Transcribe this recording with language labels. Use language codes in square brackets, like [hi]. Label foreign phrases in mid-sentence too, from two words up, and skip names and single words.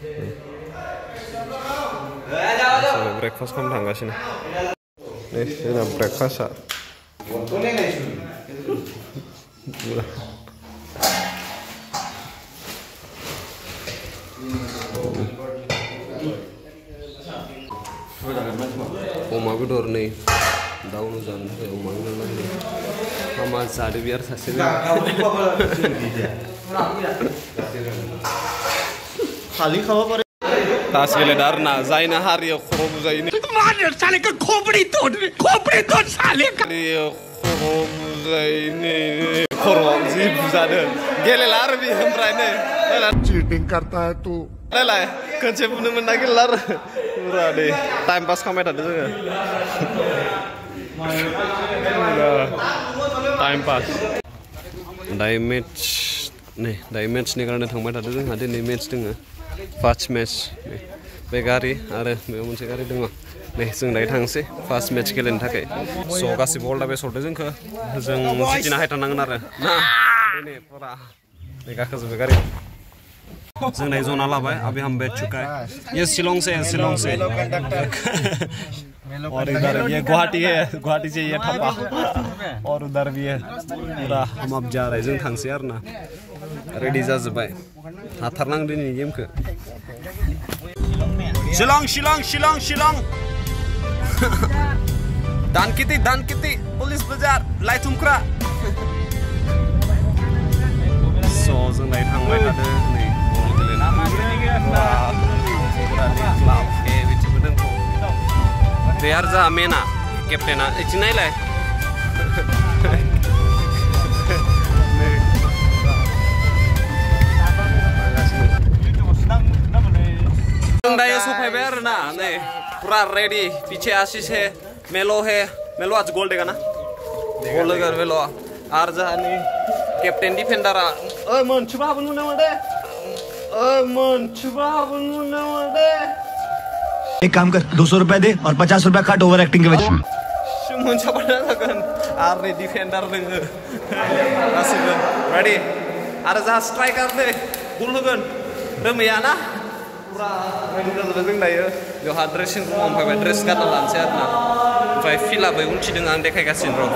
[brx] ब्रेकफास्ट खालामनो थांगासिनो नै जोंना ब्रेकफास्टआ अमा बेदर नै दाउनो जानो थाखाय अमा बेदर नांगौ। हामा जादो बे आरो सासे खाली खावा पारे तास गेलेदों आरो ना जायना हारियाव खर' बुजायो [hi] साले का खोपड़ी तोड़ साले का [brx] खर' बुजायो खर'आव जि बुजादों गेलेला आरो बे ओमफ्राय नै [hi] चीटिंग करता है तू [brx] नायलाय खनसे बुनो मोनना गेलेला आरो पुरा दे [en] time pass [brx] खालामबाय थादों जोङो। [en] time pass [brx] दायो मेट्स नै दायो मेट्सनि कारणे थांबाय थादों जोंहा दिनै मेट्स दोङो [en] first match [brx] बे गारि आरो बेयाव मोनसे गारि दङ नै जों दायो थांसै [en] first match [brx] गेलेनो थाखाय। स' गासिबो [en] all the best [brx] हरदों जोंखौ जों जितिना हायथारनांगोन आरो ना दिनै पुरा नै गाखोजोब्बाय गारि जों दायो जना लाबाय। [hi] अभी हम बैठ चुका है। ये शिलोंग से और इधर ये गुवाहाटी है, गुवाहाटी से ये ठप्पा और उधर भी है पूरा। हम अब जा रहे हैं [brx] जों थांसै आरो ना रेडी जाजोब्बाय हाथारनांगोन दिनै गेमखौ। शिलं शिलं शिलं शिलं दानकिति पुलिस बाजार लाइथुमख्रा। स' जों दायो थांबाय थादों नै बल गेलेनो बे आरो जोंहा मेना केप्टेना इथिं नायलाय जों दायो सफैबाय आरो ना नै पूरा रेडी। [hi] पीछे आशीष है, मेलो है, मेलो आज गोल देगा ना गोल देगा मेलो [brx] आर जोंहानि केप्टेन डिफेंडारा मोनसेबो हाबनो मोनामोन दे [hi] मोनसेबो हाबनो मोनामोन दे। एक काम कर 200 रुपए दे और 50 रुपए काट [en] over acting [hi] के वजह [brx] मोनसाबानो जागोन आरो नै डिफेंडार दोङो गासिबो रेडी आरो जोंहा स्ट्राइकार नै गल होगोन रोमैया ना पुरा रेडी जाजोब्बाय जों दायो। बेवहा ड्रेसिं रुमाव फैबाय ड्रेस गानना लानोसै आरो ना ओमफ्राय फिल्डआबो उनथिदों आं देखायगासिनो र'।